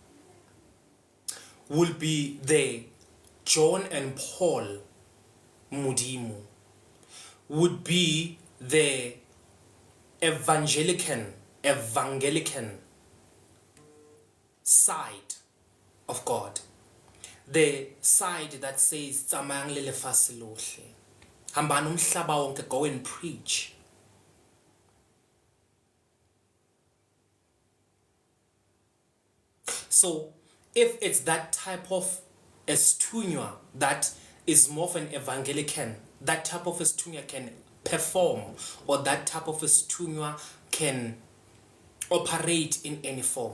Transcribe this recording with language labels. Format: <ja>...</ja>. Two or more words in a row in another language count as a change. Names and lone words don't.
<en>will be the John and Paul Mudimu, would be the evangelican side of God, the side that says</en> <st>tsamayang le lefatshe lohle,</st> <zu>hambani umhlaba wonke,</zu> <en>go and preach. So if it's that type of estunywa that is more of an evangelican, that type of estunywa can perform, or that type of estunywa can operate in any form.</en>